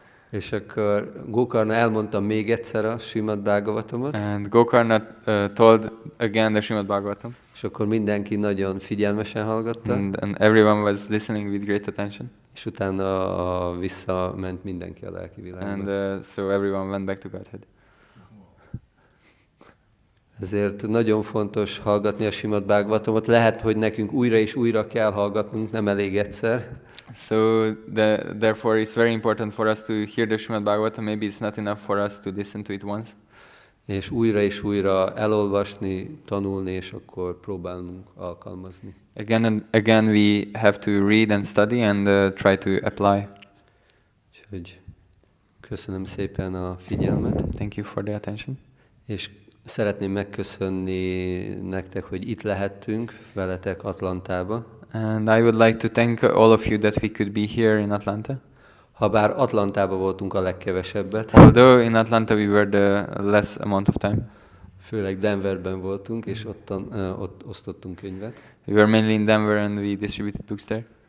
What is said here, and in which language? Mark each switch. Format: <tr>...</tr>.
<hu>És akkor Gokarna elmondta még egyszer a Simad Bhagavatamot,</hu> <en>And Gokarna told again the Srimad Bhagavatam.</en> <hu>és akkor mindenki nagyon figyelmesen hallgatta,</hu> <en>And everyone was listening with great attention.</en> <hu>és utána visszament mindenki a lelki világba.</hu> <en>And so everyone went back to Godhead.</en> <hu>Ezért nagyon fontos hallgatni a Simad Bhagavatamot. Lehet, hogy nekünk újra és újra kell hallgatnunk, nem elég egyszer.</hu> <en>So therefore it's very important for us to hear the Srimad Bhagavatam. Maybe it's not enough for us to listen to it once.</en> <hu>És újra elolvasni, tanulni, és akkor próbálnunk alkalmazni.</hu> <en>Again and again we have to read and study and try to apply.</en> <hu>Úgyhogy köszönöm szépen a figyelmet,</hu> <en>Thank you for the attention.</en> <hu>és szeretném megköszönni nektek, hogy itt lehettünk veletek Atlantába.</hu> <en>And I would like to thank all of you that we could be here in Atlanta.</en> <hu>Habár Atlantában voltunk a legkevesebbet,</hu> <en>Although in Atlanta we were the less amount of time.</en> <hu>főleg Denverben voltunk, és ott osztottunk könyvet.</hu> <en>We were mainly in Denver and we distributed books there.</en>